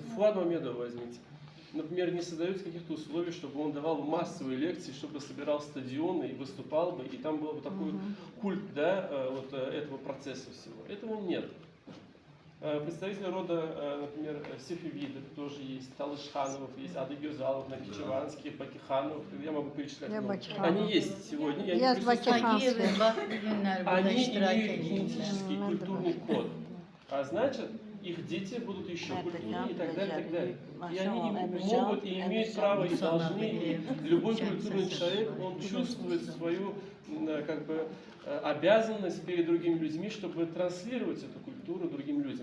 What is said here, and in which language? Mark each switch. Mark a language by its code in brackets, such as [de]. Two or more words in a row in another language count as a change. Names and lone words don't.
[ru] Фуад Мамедова возьмите. Например, не создаются каких-то условий, чтобы он давал массовые лекции, чтобы собирал стадионы и выступал бы, и там был бы такой культ, да, вот этого процесса всего. Этого нет. Представители рода, например, Сефевидов тоже есть, Талышхановых есть, Ады Гюзалов, Накичеванские, Бакихановых, я могу перечислять. Ya много. Bakıxanov. Они есть сегодня. и они Yes, присутствуют. Bakıxanov. [tr] Bakiyev bak bugünler burada [ru] Они [tr] iştirak [ru] имеют [tr] ediyorlar. [ru] генетический культурный код. А значит, их дети будут еще культурнее и так далее, и так далее. И они могут и имеют право, и должны, и любой культурный человек, он чувствует свою как бы обязанность перед другими людьми, чтобы транслировать эту культуру другим людям.